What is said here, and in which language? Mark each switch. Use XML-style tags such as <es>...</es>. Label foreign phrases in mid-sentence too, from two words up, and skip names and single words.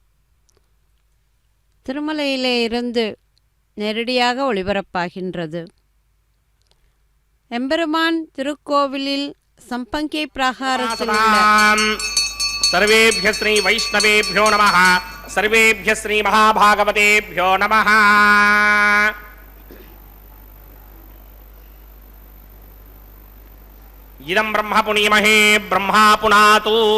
<ta>திருமலையிலே இருந்து நேரடியாக ஒளிபரப்பாகின்றது. எம்பெருமான் திருக்கோவிலில் சம்பங்கை பிராகாரத்தில்</ta> <sa>सर्वेभ्यः श्री वैष्णवेभ्यो नमः, सर्वेभ्यः श्री महाभागवतेभ्यो नमः। इदं ब्रह्म पुनीमहे ब्रह्मा पुनातु।</sa>